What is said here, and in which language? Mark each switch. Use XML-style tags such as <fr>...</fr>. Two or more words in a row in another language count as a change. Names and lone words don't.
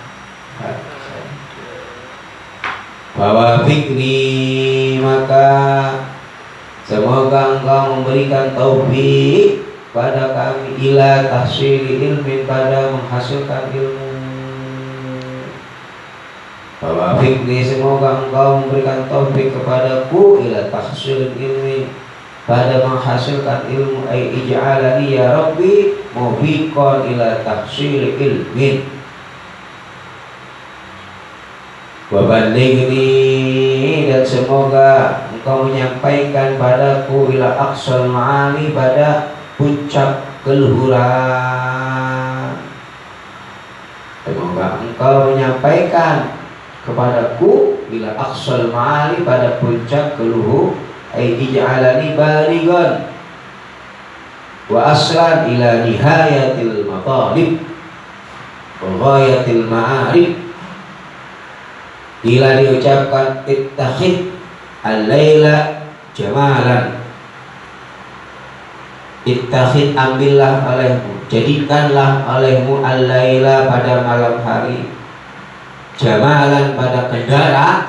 <id>Bahwa fikri, maka semoga engkau memberikan taufik pada kami</id> <ar>إلى تحصيل علم,</ar> <id>pada menghasilkan ilmu. Bahwa fikri, semoga engkau memberikan taufik kepadaku</id> <ar>إلى تحصيل علمي,</ar> <id>pada menghasilkan ilmu.</id> <ar>أي اجعلني يا رب موفقا إلى تحصيل علم. Wabalighni,</ar> <id>dan semoga engkau menyampaikan padaku</id> <ar>إلى أقصى المعالي,</ar> <id>pada puncak keluhuran. Semoga engkau menyampaikan kepadaku</id> <ar>إلى أقصى المعالي,</ar> <id>pada puncak keluhur.</id> <ar>أي اجعلني بالغا وواصلا إلى نهاية المطالب وغاية المعارف.</ar> <id>Bila diucapkan</id> <ar>اتخذ الليل جملا,</ar> <id>ittakhid, ambillah olehmu, jadikanlah olehmu al-laila, pada malam hari, jamalan, pada kendaraan.</id>